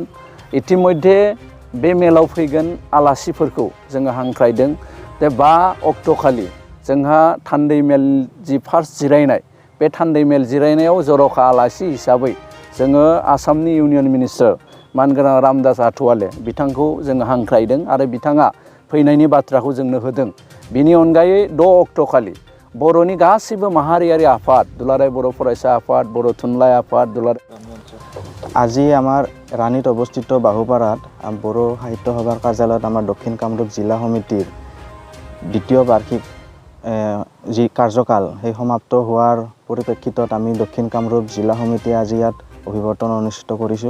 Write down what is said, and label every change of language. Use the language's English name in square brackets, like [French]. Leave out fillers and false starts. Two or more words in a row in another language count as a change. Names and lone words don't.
[Bodo] इतिमध्ये बे मेलाव फैगोन आलासिफोरखौ जोङो हांख्रायदों जे 5 अक्ट'खालि जोंहा थान्दै मेल जि फार्स्ट जिरायनाय बे थान्दै मेल जिरायनायाव जर'खा आलासि हिसाबै जोङो आसामनि [English] union minister [Bodo] मानगोनां रामदास आठवाले बिथांखौ जोङो हांख्रायदों आरो बिथाङा फैनायनि बाथ्राखौ जोंनो होदों। बिनि अनगायै 6 अक्ट'खालि बर'नि गासैबो माहारियारि आफाद दुलाराय बर' फरायसा आफाद, बर' थुनलाइ आफाद, [Assamese] আজি আমাৰ ৰাণীত অৱস্থিত বাহুপাৰাত বড়ো সাহিত্য সভাৰ কাৰ্যালয়ত আমাৰ দক্ষিণ কামৰূপ জিলা সমিতিৰ দ্বিতীয় বাৰ্ষিক যি কাৰ্যকাল সেই সমাপ্ত হোৱাৰ পৰিপ্ৰেক্ষিতত আমি দক্ষিণ কামৰূপ জিলা সমিতিয়ে আজি ইয়াত অভিৱৰ্তন অনুষ্ঠিত কৰিছোঁ।